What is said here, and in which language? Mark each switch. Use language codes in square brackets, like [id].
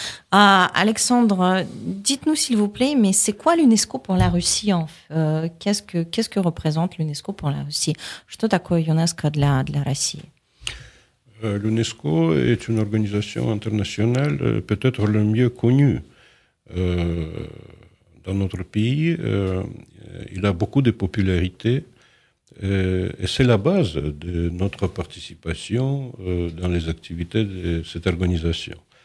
[fr] Alexandre, dites-nous s'il vous plaît, mais c'est quoi l'UNESCO pour la Russie qu'est-ce que représente l'UNESCO pour la Russie? [ru] Что такое ЮНЕСКО для России? [fr] L'UNESCO est une organisation internationale peut-être le mieux connue dans notre pays. Il a beaucoup de popularité et c'est la base de notre participation dans les activités de cette organisation.